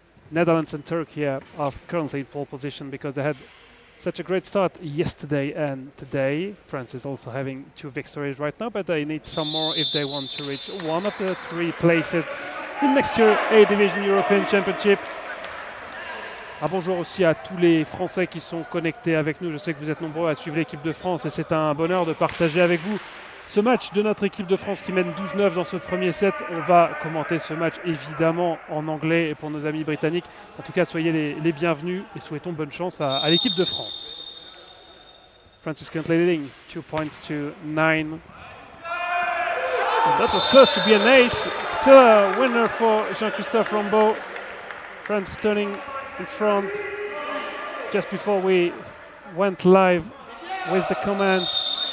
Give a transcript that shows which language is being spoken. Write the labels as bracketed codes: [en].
[en] Netherlands and Turkey are currently in pole position because they had such a great start yesterday and today. France is also having 2 victories right now, but they need some more if they want to reach one of the 3 places in next year A Division European Championship. [fr] Un bonjour aussi à tous les Français qui sont connectés avec nous. Je sais que vous êtes nombreux à suivre l'équipe de France et c'est un bonheur de partager avec vous Ce match de notre équipe de France qui mène 12-9 dans ce premier set, on va commenter ce match évidemment en anglais et pour nos amis britanniques. En tout cas, soyez les bienvenus et souhaitons bonne chance à l'équipe de France. [en] France is currently leading 2 points to 9. And that was close to be an ace. Still a winner for Jean-Christophe Rambaud. France turning in front just before we went live with the commands.